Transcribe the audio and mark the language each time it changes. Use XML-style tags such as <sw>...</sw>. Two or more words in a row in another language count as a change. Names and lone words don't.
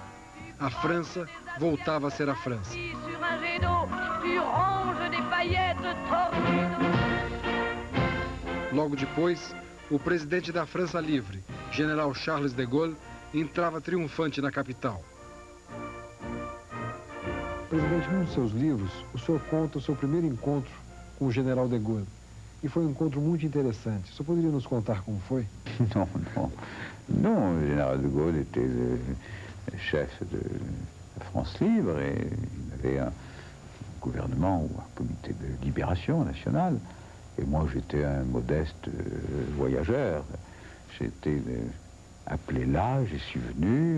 <pt>A França voltava a ser a França. Logo depois, o presidente da França Livre, general Charles de Gaulle, entrava triunfante na capital. Presidente, num dos seus livros, o senhor conta o seu primeiro encontro com o general de Gaulle. E foi um encontro muito interessante. O senhor poderia nos contar como foi?</pt> <fr>Non, non. Non, le général de Gaulle était le chef de la France libre et il avait un gouvernement ou un comité de libération nationale. Et moi, j'étais un modeste voyageur. J'ai été appelé là, j'y suis venu.</fr>